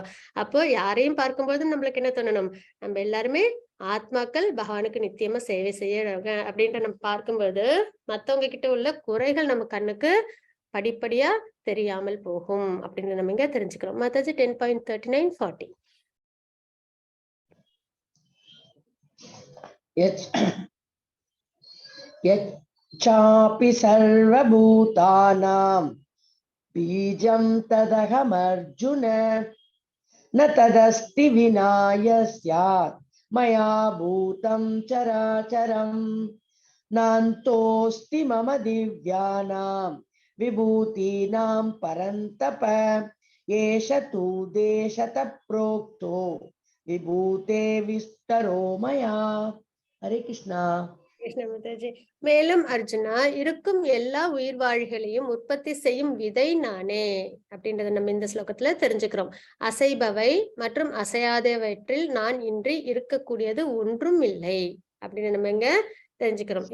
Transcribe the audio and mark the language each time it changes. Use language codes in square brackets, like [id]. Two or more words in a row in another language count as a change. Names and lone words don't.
[ta] அப்போ யாரையும் பார்க்கும்போது நம்மளுக்கு என்ன தோணணும்? நம்ம எல்லாருமே ஆத்மாக்கள், பகவானுக்கு நித்தியமா சேவை செய்யறாங்க அப்படின்ட்டு நம்ம பார்க்கும்போது மத்தவங்க கிட்ட உள்ள குறைகள் நம்ம கண்ணுக்கு படிப்படியா தெரியாமல் போகும் அப்படின்னு நம்ம இங்க தெரிஞ்சுக்கிறோம். மாதாஜி 10.39 40. [sa] यच्चापि सर्वभूतानां बीजं तदहमर्जुन न तदस्ति विना यस्यात् मया भूतं चराचरं नान्तोऽस्ति मम दिव्यानां विभूतीनां परन्तप एष तु देशतः प्रोक्तो विभूते विस्तरो मया. हरे कृष्णा. [ta] கிருஷ்ண மாதாஜி. மேலும் அர்ஜுனா, இருக்கும் எல்லா உயிர் வாழ்களையும் உற்பத்தி செய்யும் விதை நானே அப்படின்றத நம்ம இந்த ஸ்லோகத்துல தெரிஞ்சுக்கிறோம். அசைபவை மற்றும் அசையாதவற்றில் நான் இன்றி இருக்கக்கூடியது ஒன்றும் இல்லை அப்படின்னு நம்ம இங்க தெரிஞ்சுக்கிறோம்.